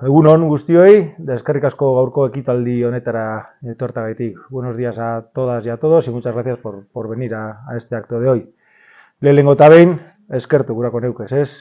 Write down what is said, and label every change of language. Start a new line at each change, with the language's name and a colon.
Basque: Egunon guztioi, eskerrik asko gaurko ekitaldi honetara etortagaitik.
Spanish: Buenos días a todas y a todos y muchas gracias por venir a este acto de hoy.
Basque: Lehenengo eta behin, eskertu gurako neukez, ez?